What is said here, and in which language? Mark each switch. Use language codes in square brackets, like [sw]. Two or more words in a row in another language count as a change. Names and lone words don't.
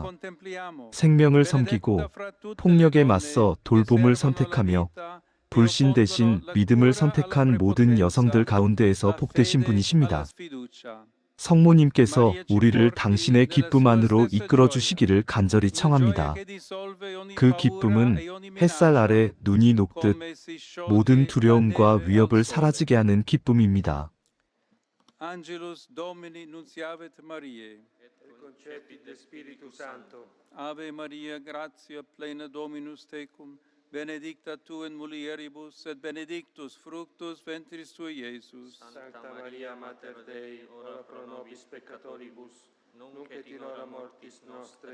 [ko] 생명을 섬기고 폭력에 맞서 돌봄을 선택하며 불신 대신 믿음을 선택한 모든 여성들 가운데에서 복되신 분이십니다. 성모님께서 우리를 당신의 기쁨 안으로 이끌어 주시기를 간절히 청합니다. 그 기쁨은 햇살 아래 눈이 녹듯 모든 두려움과 위협을 사라지게 하는 기쁨입니다. [la] Angelus Domini nunciavit Mariae. Et concepit de Spiritu Sancto. Ave Maria, gratia plena Dominus tecum, benedicta tu in mulieribus, et benedictus fructus ventris tui, Iesus. Sancta Maria Mater Dei, ora pro nobis peccatoribus, nunc et in hora mortis nostre.